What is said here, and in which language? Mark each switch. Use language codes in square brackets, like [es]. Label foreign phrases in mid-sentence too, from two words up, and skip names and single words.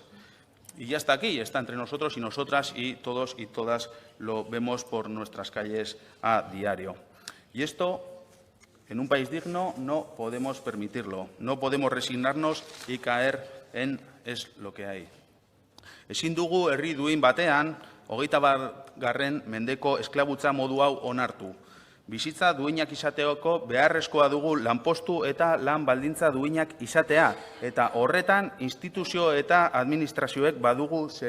[es] Y ya está aquí, está entre nosotros y nosotras y todos y todas lo vemos por nuestras calles a diario. Y esto, en un país digno, no podemos permitirlo. No podemos resignarnos y caer en es lo que hay. [eu] Ezin dugu herri duin batean, 21. mendeko esklabutza modu hau onartu. Bizitza duinak izateoko beharrezkoa dugu lanpostu eta lan baldintza duinak izatea, eta horretan instituzio eta administrazioek badugu zereginik.